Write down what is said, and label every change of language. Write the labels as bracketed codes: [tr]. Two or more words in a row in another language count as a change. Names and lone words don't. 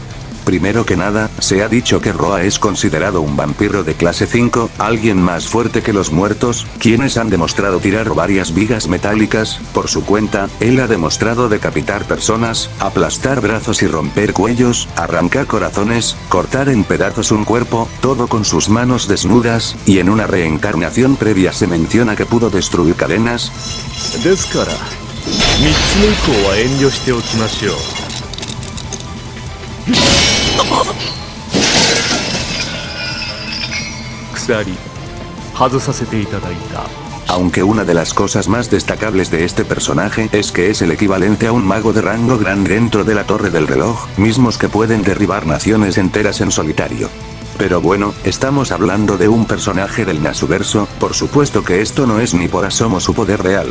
[es] Primero que nada, se ha dicho que Roa es considerado un vampiro de clase 5, alguien más fuerte que los muertos, quienes han demostrado tirar varias vigas metálicas, por su cuenta, él ha demostrado decapitar personas, aplastar brazos y romper cuellos, arrancar corazones, cortar en pedazos un cuerpo, todo con sus manos desnudas, y en una reencarnación previa se menciona que pudo destruir cadenas. [ja] ですから、3つ目以降は遠慮しておきましょう。鎖、外させていただいた。 [es] Aunque una de las cosas más destacables de este personaje es que es el equivalente a un mago de rango grande dentro de la Torre del Reloj, mismos que pueden derribar naciones enteras en solitario. Pero bueno, estamos hablando de un personaje del Nasuverso, por supuesto que esto no es ni por asomo su poder real.